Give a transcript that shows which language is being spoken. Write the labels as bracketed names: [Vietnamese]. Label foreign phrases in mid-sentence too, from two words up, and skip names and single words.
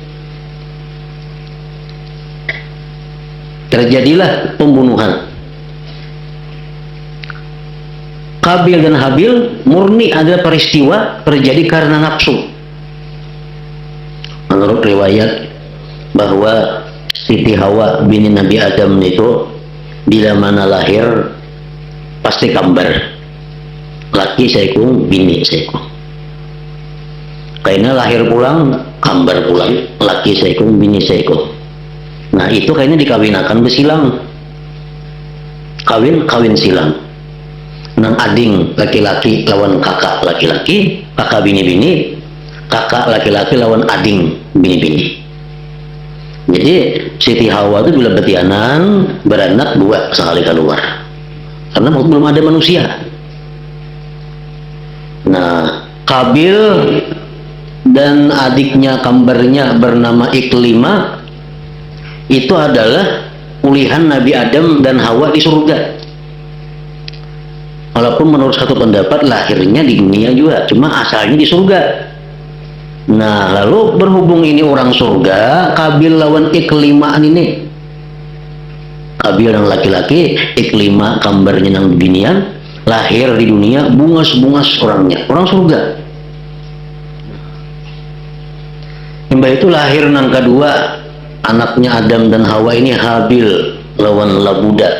[Indonesian] Terjadilah pembunuhan. Qabil dan Habil murni adalah peristiwa terjadi karena nafsu. Menurut riwayat bahwa Siti Hawa bini Nabi Adam itu bila mana lahir pasti kambar, [Banjar] laki sekung, bini sekung. Kayaknya lahir pulang, kambar pulang, laki sekung, bini sekung. Nah itu kayaknya dikawinakan besilang, kawin silang. Nang ading laki-laki lawan kakak laki-laki, kakak bini-bini, kakak laki-laki lawan ading bini-bini. Jadi Siti Hawa itu bila betianan beranak 2 sekali keluar, karena belum ada manusia. [Indonesian] Nah, Qabil dan adiknya kambarnya bernama Iklima itu adalah ulihan Nabi Adam dan Hawa di surga. Walaupun menurut satu pendapat lahirnya di dunia juga, cuma asalnya di surga. Nah, lalu berhubung ini orang surga, [Banjar] Qabil lawan Iklima ini. [Indonesian] Qabil yang laki-laki, Iklima kambarnya yang binian, lahir di dunia bungas-bungas orangnya, orang surga. Mbak itu lahir nang kedua, anaknya Adam dan Hawa ini Habil lawan Labuda.